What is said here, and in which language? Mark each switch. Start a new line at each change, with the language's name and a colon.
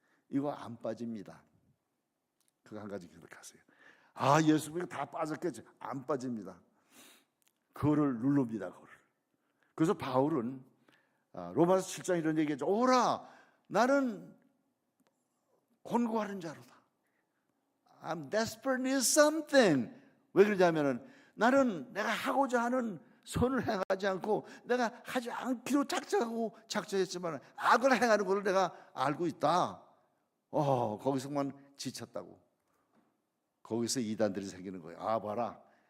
Korean: 이거 안 빠집니다. 그거 한 가지 기억하세요. 아, 예수 믿고 다 빠졌겠지. 안 빠집니다. 그거를 누릅니다. 그거를. 그래서 바울은 로마서 7장 이런 얘기했죠. 오라, 나는 곤고하는 자로다.
English: I'm desperate need something.
Korean: 왜 그러냐면은 나는 내가 하고자 하는 선을 행하지 않고 내가 하지 않기로 작정했지만 악을 행하는 것을 내가 알고 있다. 거기서만 지쳤다고. 거기서 이단들이 생기는 거예요. 아, 봐라.